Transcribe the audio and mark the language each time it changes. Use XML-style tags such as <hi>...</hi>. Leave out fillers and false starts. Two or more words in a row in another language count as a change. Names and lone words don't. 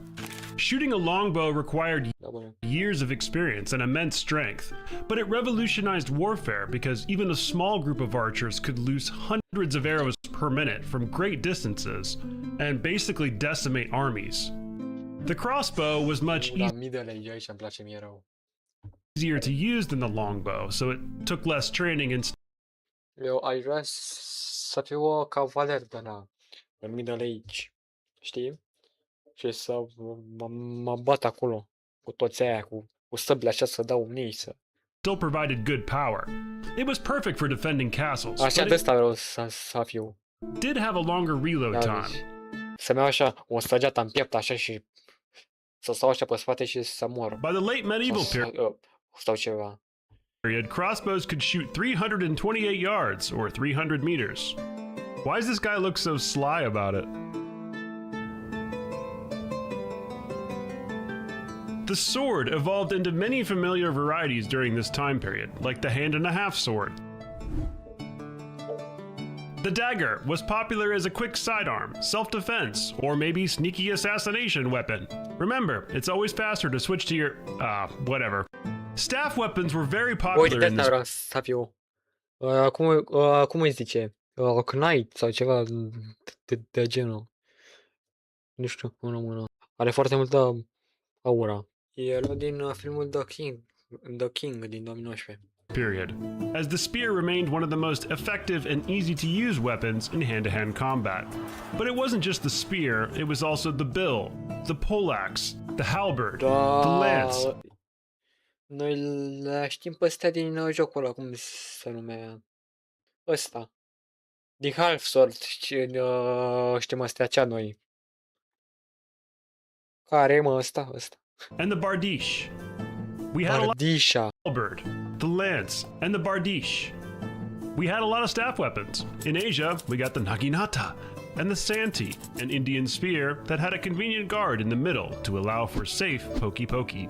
<en>Shooting a longbow required years of experience and immense strength, but it revolutionized warfare because even a small group of archers could loose hundreds of arrows per minute from great distances and basically decimate armies. The crossbow was much easier to use than the longbow, so it took less training and</en> <ro>Eu aș vrea să fiu o cavaler de ăla, în</ro> <en>Middle Age,</en> <ro>știi? Și să mă bat acolo cu toți aia, cu săbile așa, să dau unii, să...</ro> <en>still provided good power. It was perfect for defending castles,</en> <ro>Așa</ro> <en>but</en> <ro>de</ro> <en>it</en> <ro>asta vreau să fiu.</ro> <en>did have a longer reload</en> <ro>Da,</ro> <en>time.</en> <ro>deci, să-mi iau așa o săgeată în piept, așa, și să stau așa pe spate și să mor.</ro> <en>By the late medieval</en> <ro>Sau ceva.</ro> <en>period, crossbows could shoot 328 yards, or 300 meters. Why does this guy look so sly about it? The sword evolved into many familiar varieties during this time period, like the hand-and-a-half sword. The dagger was popular as a quick sidearm, self-defense, or maybe sneaky assassination weapon. Remember, it's always faster to switch to your... whatever. Staff weapons were very</en> <ro>Uite,</ro> <en>popular</en> <ro>de</ro> <en>in</en> <ro>asta</ro> <en>this</en> <ro>vreau să fiu. Cum îi zice? Knight sau ceva de genul. Nu știu, în română. Are foarte multă aura. E luat din filmul The King din 2019.</ro> <en>period, as the spear remained one of the most effective and easy-to-use weapons in hand-to-hand combat. But it wasn't just the spear, it was also the bill, the poleaxe, the halberd, the lance.</en> <ro>Noi le știm pe astea din jocul ăla, cum se numea? Ăsta. Din Half Sword, știm astea cea noi. Care e, mă, ăsta?</ro> <en>And the bardiche. We had</en> <ro>Bardisha.</ro> <en>a lot of halberd, the lance, and the bardiche. We had a lot of staff weapons. In Asia, we got the naginata and the santi, an Indian spear that had a convenient guard in the middle to allow for safe pokey-pokey.</en>